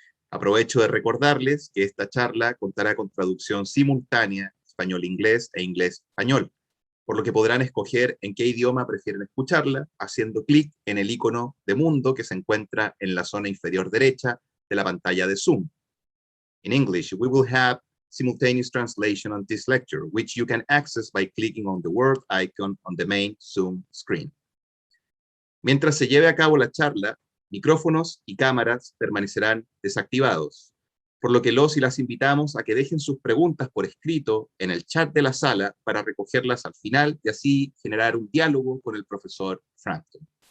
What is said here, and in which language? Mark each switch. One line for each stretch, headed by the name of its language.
Spanish: Aprovecho de recordarles que esta charla contará con traducción simultánea español-inglés e inglés-español, por lo que podrán escoger en qué idioma prefieren escucharla, haciendo clic en el icono de mundo que se encuentra en la zona inferior derecha de la pantalla de Zoom.
English: In English, we will have simultaneous translation on this lecture, which you can access by clicking on the word icon on the main Zoom screen.
Spanish: Mientras se lleve a cabo la charla, micrófonos y cámaras permanecerán desactivados, por lo que los y las invitamos a que dejen sus preguntas por escrito en el chat de la sala para recogerlas al final y así generar un diálogo con el profesor Frampton.